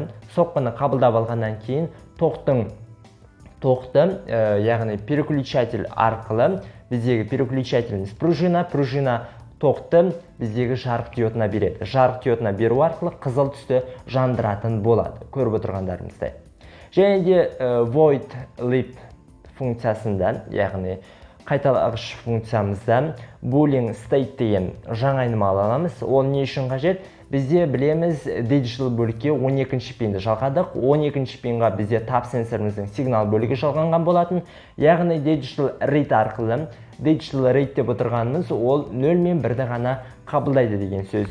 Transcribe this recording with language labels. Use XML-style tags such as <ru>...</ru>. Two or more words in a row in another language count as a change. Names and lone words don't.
<kk>Соққыны қабылдап алғаннан кейін тоқты, яғни переключатель арқылы біздегі переключательіміз пружина тоқты біздегі жарық диодына береді. Жарық диодына беру арқылы қызыл түсті жандыратын болады, көріп отырғандарыңыздай. Және де</kk> <en>void loop</en> <kk>функциясында, яғни қайталағыш функциямызда</kk> <en>boolean state</en> <kk>деген жаңа айнымалы аламыз. Ол не үшін қажет? Бізде білеміз digital бөлікке 12-ші пинді жалғадық. 12-ші пинға бізде тап сенсорымыздың сигнал бөлігі жалғанған болатын. Яғни</kk> <en>digital read</en> <kk>арқылы,</kk> <en>digital read</en> <kk>деп отырғанымыз ол 0 мен 1-ді ғана қабылдайды деген сөз.</kk>